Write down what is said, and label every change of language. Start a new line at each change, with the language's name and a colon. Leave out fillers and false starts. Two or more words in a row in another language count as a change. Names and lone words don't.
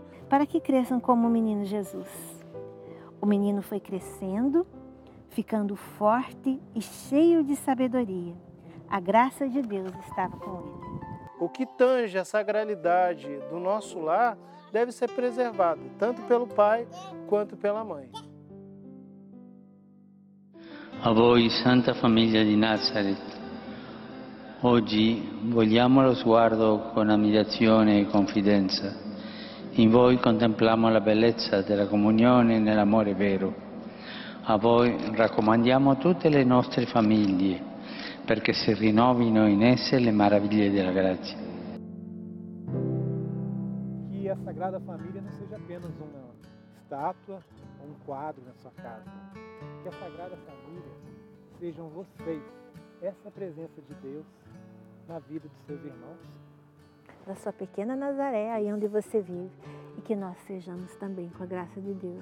Portuguese: Para que cresçam como o menino Jesus. O menino foi crescendo, ficando forte e cheio de sabedoria. A graça de Deus estava com ele. O que tange a sacralidade do nosso lar deve ser preservado, tanto pelo pai quanto pela mãe.
Italian: A voi, Santa Famiglia di Nazareth, oggi vogliamo lo sguardo con ammirazione e confidenza. In voi contempliamo la bellezza della comunione nell'amore vero. A voi raccomandiamo tutte le nostre famiglie, perché si rinnovino in esse le meraviglie della grazia.
Portuguese: Que a Sagrada Família não seja apenas uma estátua ou um quadro na sua casa. Que a Sagrada Família sejam vocês, essa presença de Deus na vida dos seus irmãos. Da sua pequena Nazaré, aí onde você vive, e que nós sejamos também com a graça de Deus.